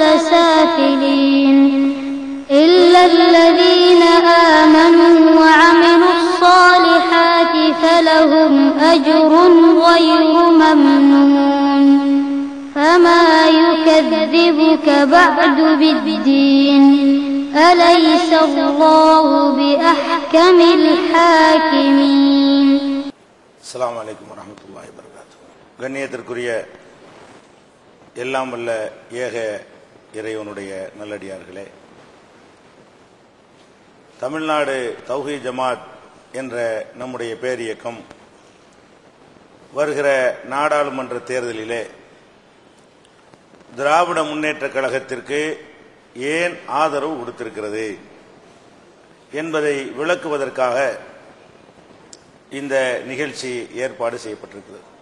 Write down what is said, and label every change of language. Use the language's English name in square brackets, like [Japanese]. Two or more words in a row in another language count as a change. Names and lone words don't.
[Arabic] سافلين إلا الذين آمنوا وعملوا الصالحات فلهم أجر غير ممنون فما يكذبك بعد بالدين أليس الله بأحكم الحاكمين. السلام عليكم ورحمة الله وبركاته. [Tamil] கண்ணியத்திற்குரிய எல்லாம் வல்ல ஏக இறைவனுடைய நல்லடியார்களே, தமிழ்நாடு தௌஹீத் ஜமாத் என்ற நம்முடைய பேரியக்கம் வருகிற நாடாளுமன்ற தேர்தலிலே திராவிட முன்னேற்ற கழகத்திற்கு ஏன் ஆதரவு கொடுத்திருக்கிறது என்பதை விளக்குவதற்காக இந்த நிகழ்ச்சி ஏற்பாடு செய்யப்பட்டிருக்கிறது.